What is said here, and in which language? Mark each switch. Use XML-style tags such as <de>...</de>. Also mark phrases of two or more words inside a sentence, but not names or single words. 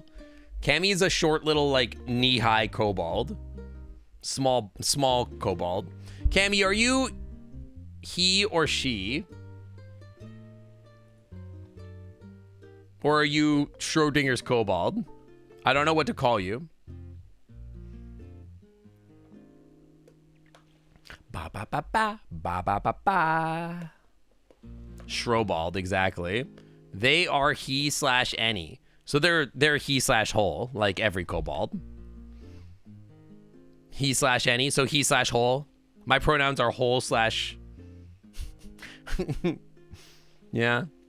<en>Cammy's a short little, like, knee-high kobold. Small kobold. Cammy, are you he or she? Or are you Schrodinger's kobold? I don't know what to call you. Ba ba ba ba ba ba ba ba. Shrobald, exactly. They are he/any. So they're he/whole, like every kobold. He/any, so he/whole. My pronouns are whole/. Yeah.</en>